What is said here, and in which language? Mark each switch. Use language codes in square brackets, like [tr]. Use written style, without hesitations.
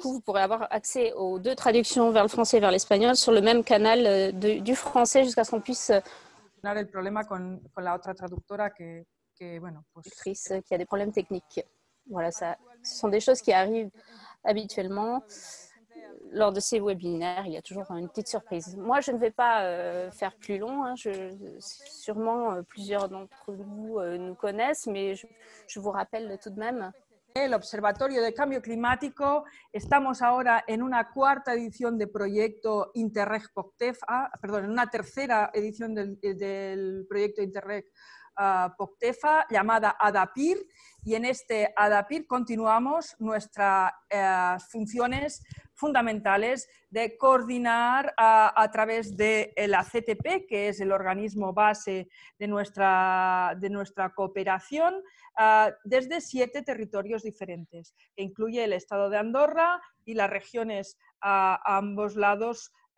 [fr] Du coup, vous pourrez avoir accès aux deux traductions vers le français et vers l'espagnol sur le même canal du français jusqu'à ce qu'on puisse... [es] El problema con la otra traductora que bueno, pues... [fr] qui a des problèmes techniques. Voilà, ce sont des choses qui arrivent habituellement. Lors de ces webinaires, il y a toujours une petite surprise. Moi, je ne vais pas faire plus long. Sûrement, plusieurs d'entre vous nous connaissent, mais je vous rappelle tout de même. [es] El Observatorio de Cambio Climático, estamos ahora en una cuarta edición de proyecto Interreg POCTEFA, perdón, en una tercera edición del proyecto Interreg POCTEFA llamada ADAPIR, y en este ADAPIR continuamos nuestras funciones fundamentales de coordinar a través de la CTP, que es el organismo base de nuestra cooperación, desde 7 territorios diferentes, que incluye el estado de Andorra y las regiones a ambos lados